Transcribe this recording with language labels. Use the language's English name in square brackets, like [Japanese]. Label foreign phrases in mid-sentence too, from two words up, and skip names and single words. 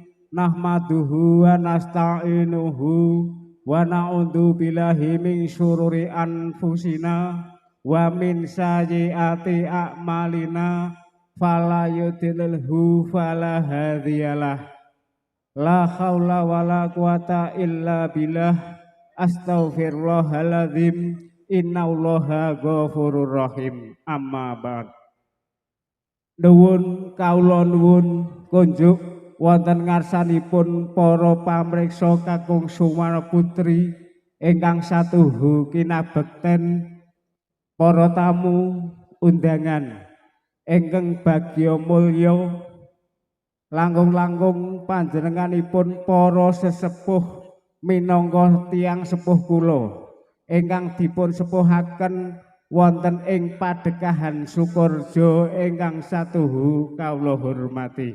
[Arabic] نحمده ونستعينه ونعوذ بالله من شرور أنفسنا ومن سيئات أعمالنا. فلا يضلله فلا هادي له. لا حول ولا قوة إلا بالله. أستغفر الله العظيم. إن الله غفور رحيم. أما بعد. [Javanese] Nuwun kawula nuwun kunjuk wonten ngarsanipun para pamriksa kakung Sumana Putri ingkang satuhu kinabekten, para tamu undangan ingkang bagya mulya, langkung-langkung panjenenganipun para sesepuh minangka tiyang sepuh kula ingkang dipun sepuhaken wonten ing Padekahan Sukorejo ingkang satuhu kawula hormati.